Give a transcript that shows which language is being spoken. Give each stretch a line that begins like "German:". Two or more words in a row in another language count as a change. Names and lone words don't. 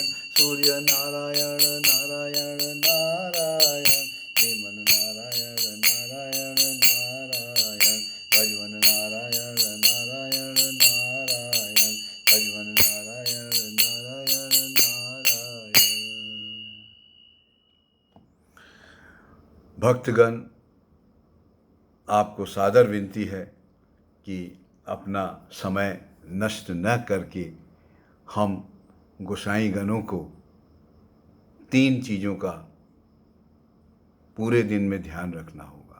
Hindi: सूर्य नारायण नारायण नारायण। हेमन नारायण नारायण नारायण। भजवन नारायण नारायण नारायण। भजवन नारायण नारायण नारायण। भक्तगण, आपको सादर विनती है कि अपना समय नष्ट न करके हम गोसाई गणों को 3 चीज़ों का पूरे दिन में ध्यान रखना होगा।